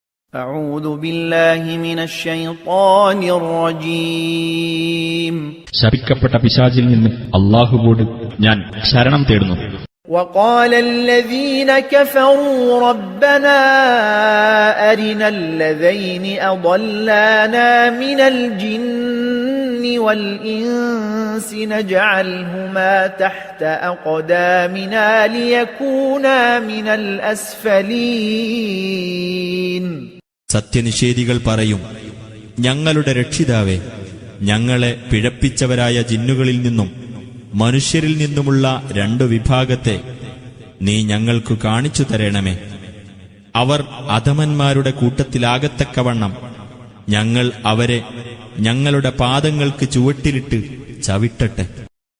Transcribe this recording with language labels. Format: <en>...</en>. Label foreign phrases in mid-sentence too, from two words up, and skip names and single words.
<ar>أعوذ بالله من الشيطان الرجيم</ar> <ml>ശപിക്കപ്പെട്ട പിശാചിൽ നിന്ന് അല്ലാഹുവോട് ഞാൻ ശരണം തേടുന്നു.</ml> <ar>وقال الذين كفروا ربنا أرنا الذين أضلانا من الجن والإنس نجعلهما تحت أقدامنا ليكونا من الأسفلين.</ar> <ml>സത്യനിഷേധികൾ പറയും, ഞങ്ങളുടെ രക്ഷിതാവേ, ഞങ്ങളെ പിഴപ്പിച്ചവരായ ജിന്നുകളിൽ നിന്നും മനുഷ്യരിൽ നിന്നുമുള്ള രണ്ടു വിഭാഗത്തെ നീ ഞങ്ങൾക്കു കാണിച്ചു തരണമേ. അവർ അധമന്മാരുടെ കൂട്ടത്തിലാകത്തക്കവണ്ണം ഞങ്ങൾ അവരെ ഞങ്ങളുടെ പാദങ്ങൾക്ക് ചുവട്ടിലിട്ട് ചവിട്ടട്ടെ.</ml>